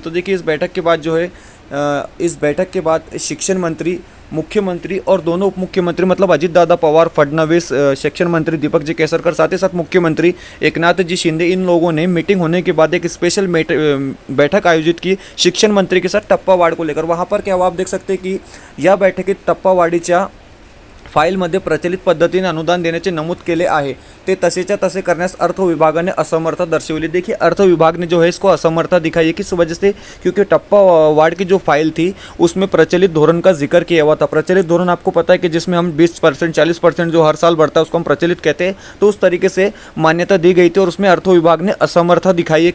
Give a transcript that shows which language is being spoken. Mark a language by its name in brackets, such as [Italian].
[Hindi] तो देखिए इस बैठक के बाद जो है इस बैठक के बाद शिक्षण मंत्री, मुख्यमंत्री और दोनों उप मुख्यमंत्री मतलब अजित दादा पवार, फडणवीस, शिक्षण मंत्री दीपक जी केसरकर, साथ ही साथ मुख्यमंत्री एकनाथ जी शिंदे, इन लोगों ने मीटिंग होने के बाद एक स्पेशल बैठक आयोजित की शिक्षण मंत्री के साथ टप्पा वार्ड को लेकर। वहाँ पर क्या हुआ आप देख सकते हैं कि [Marathi] या बैठकीत टप्पा वाढीच्या फाईलमध्ये प्रचलित पद्धतीने अनुदान देण्याचे नमूद केले आहे, ते तसेच्या तसे करण्यास अर्थ विभागाने असमर्थता दर्शवली। [Hindi] देखिए अर्थ विभाग ने जो है इसको असमर्थता दिखाई है, किस वजह से, क्योंकि टप्पा वार्ड की जो फाइल थी उसमें प्रचलित धोरण का जिक्र किया हुआ था। प्रचलित धोरण आपको पता है कि जिसमें हम 20%, 40% जो हर साल बढ़ता है उसको हम प्रचलित कहते हैं, तो उस तरीके से मान्यता दी गई थी और उसमें अर्थ विभाग ने असमर्थता दिखाई है।